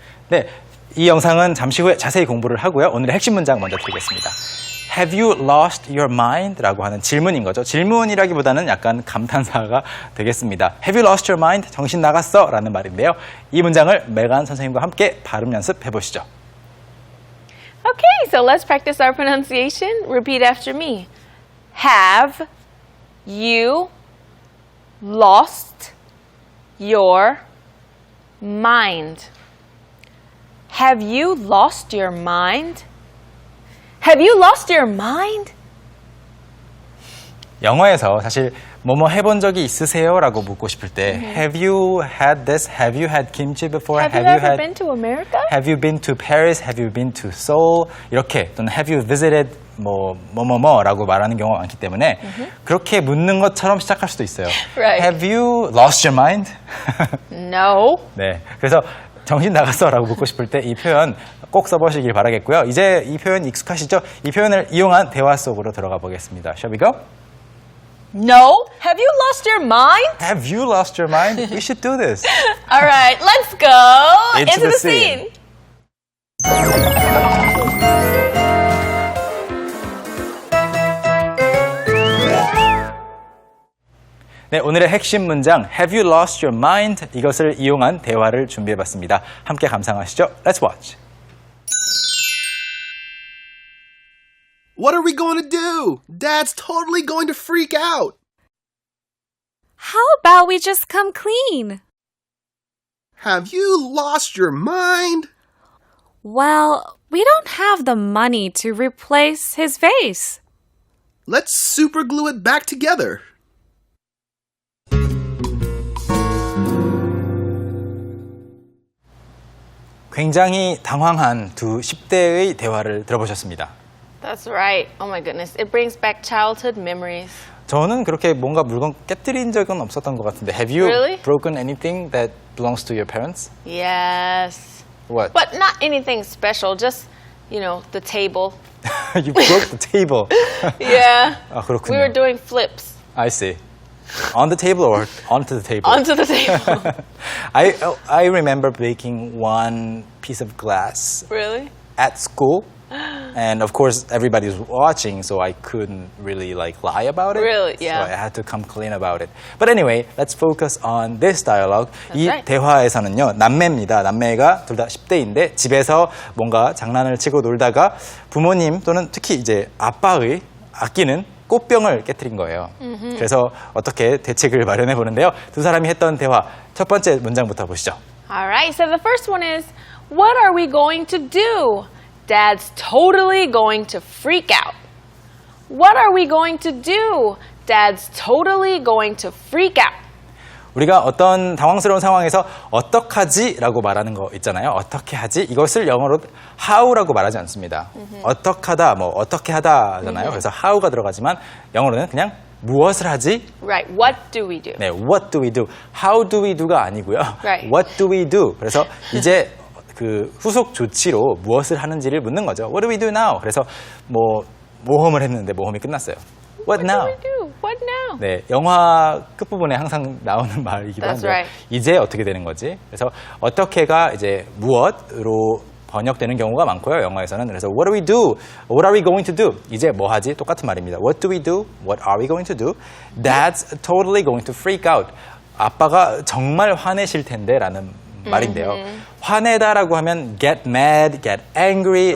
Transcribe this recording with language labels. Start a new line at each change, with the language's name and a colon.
Korean: 네, 이 영상은 잠시 후에 자세히 공부를 하고요. 오늘의 핵심 문장 먼저 드리겠습니다.
English: Have you lost your mind?
Korean: 라고 하는 질문인 거죠. 질문이라기보다는 약간 감탄사가 되겠습니다.
English: Have you lost your mind?
Korean: 정신 나갔어? 라는 말인데요. 이 문장을 메간 선생님과 함께 발음 연습해 보시죠.
English: Okay, so let's practice our pronunciation. Repeat after me. Have you lost your mind? Have you lost your mind? Have you lost your mind?
Korean: 영어에서 사실 뭐뭐 해본 적이 있으세요? 라고 묻고 싶을 때
English: Have you had this? Have you had kimchi before? Have you ever been to America? Have you been to Paris? Have you been to Seoul?
Korean: 이렇게 또는
English: Have you visited
Korean: 뭐라고 말하는 경우가 많기 때문에 그렇게 묻는 것처럼 시작할 수도 있어요.
English: Right. Have you lost your mind? No.
Korean: 네, 그래서 정신 나갔어라고 묻고 싶을 때 이 표현 꼭 써보시길 바라겠고요. 이제 이 표현 익숙하시죠? 이 표현을 이용한 대화 속으로 들어가 보겠습니다.
English: Shall we go? No. Have you lost your mind? Have you lost your mind? We should do this. All right, let's go Into into the the scene. scene.
Korean: 네, 오늘의 핵심 문장
English: Have you lost your mind?
Korean: 이것을 이용한 대화를 준비해봤습니다. 함께 감상하시죠.
English: Let's watch. What are we going to do? Dad's totally going to freak out. How about we just come clean? Have you lost your mind? Well, we don't have the money to replace his vase. Let's super glue it back together.
Korean: 굉장히 당황한 두 10대의 대화를 들어보셨습니다.
English: That's right. Oh my goodness. It brings back childhood memories.
Korean: 저는 그렇게 뭔가 물건 깨뜨린 적은 없었던 것 같은데
English: Have you Really? broken anything that belongs to your parents? Yes. What? But not anything special, just, you know, the table. You broke the table. Yeah.
Korean: 아, 그렇군요.
English: We were doing flips. I see. On the table or onto the table? Onto the table. I remember breaking one piece of glass Really? at school. And of course, everybody was watching, so I couldn't really lie about it. Really? Yeah. So I had to come clean about it. But anyway, let's focus on this dialogue.
Korean: 이
English: right.
Korean: 대화에서는요, 남매입니다. 남매가 둘 다 10대인데 집에서 뭔가 장난을 치고 놀다가 부모님 또는 특히 이제 아빠의 아끼는 꽃병을 깨트린 거예요. 그래서 어떻게 대책을 마련해 보는데요. 두 사람이 했던 대화 첫 번째 문장부터 보시죠.
English: All right, so the first one is, what are we going to do? Dad's totally going to freak out. What are we going to do? Dad's totally going to freak out.
Korean: 우리가 어떤 당황스러운 상황에서 어떡하지? 라고 말하는 거 있잖아요. 어떻게 하지? 이것을 영어로 how라고 말하지 않습니다. 어떡하다, 어떻게 하다잖아요. 그래서 how가 들어가지만 영어로는 그냥 무엇을 하지?
English: Right, what do we do? 네, what do we do? How do we do
Korean: 가 아니고요.
English: Right. What do we do?
Korean: 그래서 이제 그 후속 조치로 무엇을 하는지를 묻는 거죠.
English: What do we do now?
Korean: 그래서 모험을 했는데 모험이 끝났어요.
English: What now? What do we do? What now?
Korean: 네, 영화 끝부분에 항상 나오는 말이기도
English: That's
Korean: 한데
English: right.
Korean: 이제 어떻게 되는 거지? 그래서 어떻게가 이제 무엇으로 번역되는 경우가 많고요. 영어에서는. 그래서
English: what do we do? What are we going to do?
Korean: 이제 뭐 하지? 똑같은 말입니다.
English: What do we do? What are we going to do? Dad's totally going to freak out.
Korean: 아빠가 정말 화내실 텐데 라는 말인데요. 화내다라고 하면
English: get mad, get angry